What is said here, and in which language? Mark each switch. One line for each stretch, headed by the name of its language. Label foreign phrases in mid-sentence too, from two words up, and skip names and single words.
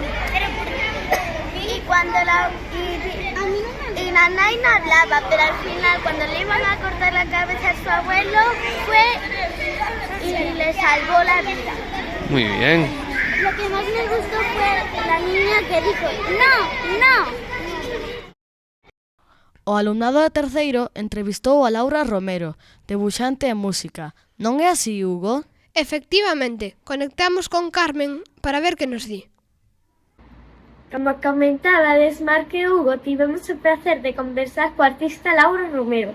Spanish: Y cuando y Nanay no hablaba, pero al final cuando le iban a cortar la cabeza a su abuelo fue y le salvó la vida. Muy bien. Lo que más me gustó fue la niña que dijo no.
Galician: O alumnado de terceiro entrevistou a Laura Romero, debuxante e música. Non é así, Hugo? Efectivamente, conectamos con Carmen para ver que nos di. Como comentabades, Marc e Hugo tivemos o placer de conversar co artista Laura Romero.